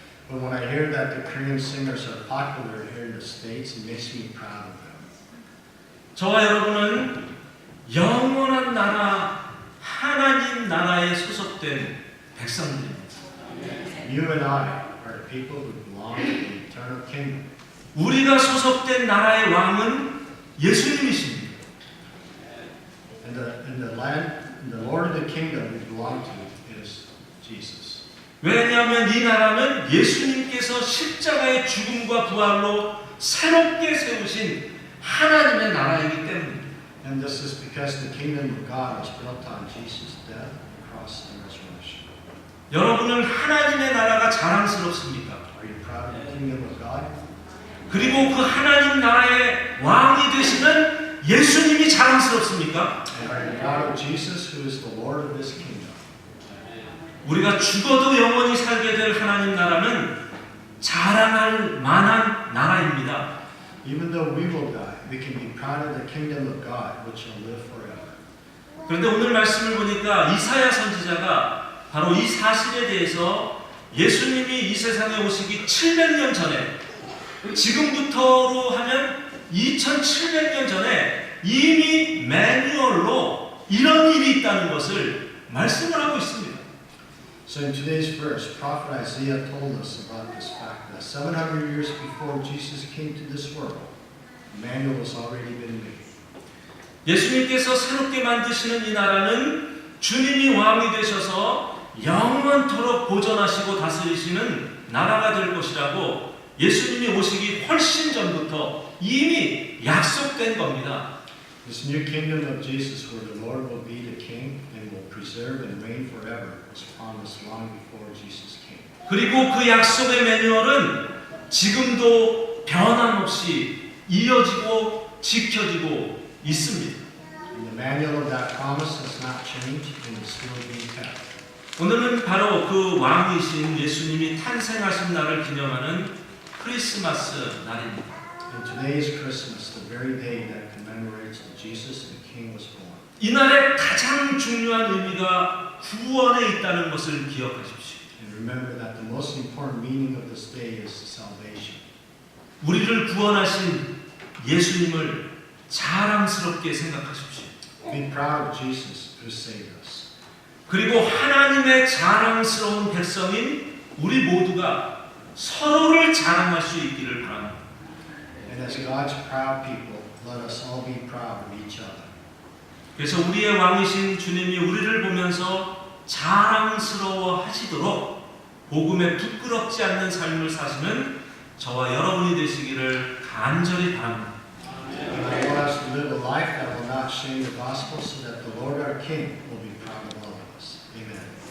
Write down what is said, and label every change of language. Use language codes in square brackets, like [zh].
[en] But when I hear that the Korean singers are popular here in the States, it makes me proud of them. [ko] 저와 여러분은 영원한 나라 하나님 나라에 소속된 백성들입니다. [en] You and I are the people who belong to the eternal kingdom. [ko] 우리가 소속된 나라의 왕은 예수님이십니다. [en] And the Lord of the kingdom we belong to is Jesus. [ko] 왜냐하면 이 나라는 예수님께서 십자가의 죽음과 부활로 새롭게 세우신 하나님의 나라이기 때문입니다. [en] And this is because the kingdom of God was built on Jesus' death, cross, and resurrection. [ko] 여러분은 하나님의 나라가 자랑스럽습니까? [en] Are you proud of the kingdom of God? [ko] 그리고 그 하나님 나라의 왕이 되시는 예수님이 자랑스럽습니까? [en] And are you proud of Jesus, who is the Lord of this kingdom? [ko] 우리가 죽어도 영원히 살게 될 하나님 나라는 자랑할 만한 나라입니다. [en] Even though we will die, we can be proud of the kingdom of God, which will live forever. [ko] 그런데 오늘 말씀을 보니까 이사야 선지자가 바로 이 사실에 대해서 예수님이 이 세상에 오시기 700년 전에, 지금부터로 하면 2700년 전에 이미 매뉴얼로 이런 일이 있다는 것을 말씀을 하고 있습니다. [en] So in today's verse, prophet Isaiah told us about this fact that 700 years before Jesus came to this world, a manual has already been made. [ko] 예수님께서 새롭게 만드시는 이 나라는 주님이 왕이 되셔서 영원토록 보존하시고 다스리시는 나라가 될 것이라고 예수님이 오시기 훨씬 전부터 이미 약속된 겁니다. [en] This new kingdom of Jesus, where the Lord will be the king and will preserve and reign forever, was promised long before Jesus came. [ko] 그리고 그 약속의 매뉴얼은 지금도 변함없이 이어지고 지켜지고 있습니다. [en] And the manual of that promise has not changed and is still being kept. [ko] 오늘은 바로 그 왕이신 예수님이 탄생하신 날을 기념하는 크리스마스 날입니다. [en] And today is Christmas, the very day that commemorates that Jesus the King was born. [ko] 이 날의 가장 중요한 의미가 구원에 있다는 것을 기억하십시오. [en] And remember that the most important meaning of this day is salvation. [ko] 우리를 구원하신 예수님을 자랑스럽게 생각하십시오. [en] Be proud of Jesus who saved us. [ko] 그리고 하나님의 자랑스러운 백성인 우리 모두가 서로를 자랑할 수 있기를 바랍니다. [en] And as God's proud people, let us all be proud of each other. [ko] 그래서 우리의 왕이신 주님이 우리를 보면서 자랑스러워 하시도록 복음에 부끄럽지 않는 삶을 사시는 저와 여러분이 되시기를 간절히 바랍니다. [en] And I want us to live a life that will not shame the gospel so that the Lord our King will be proud of all of us. Amen.